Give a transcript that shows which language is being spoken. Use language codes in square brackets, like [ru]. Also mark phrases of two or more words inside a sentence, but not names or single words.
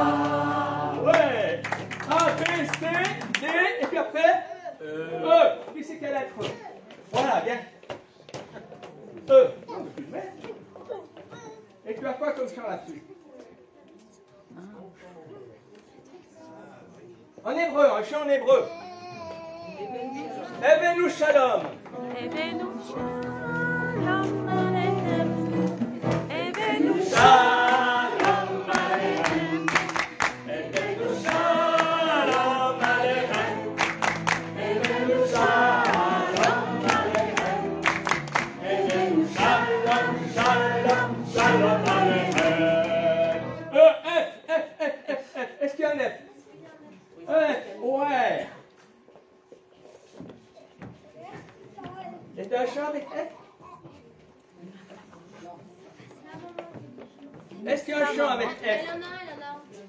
[fr] Ouais. A, B, C, D, et puis après E. Qui c'est quelle lettre? Voilà, viens. E. Et tu as quoi comme chant là-dessus? En hébreu, un chant en hébreu. [he] הבאנו שלום. הבאנו שלום עליכם. Evenu שלום עליכם הבאנו שלום עליכם. הבאנו שלום עליכם. הבאנו שלום שלום שלום עליכם. [fr] F. Est-ce qu'il y a un F? F, ouais. Et t'as un chant avec F? Est-ce qu'il y a un chant avec F? Elle en a, elle en a.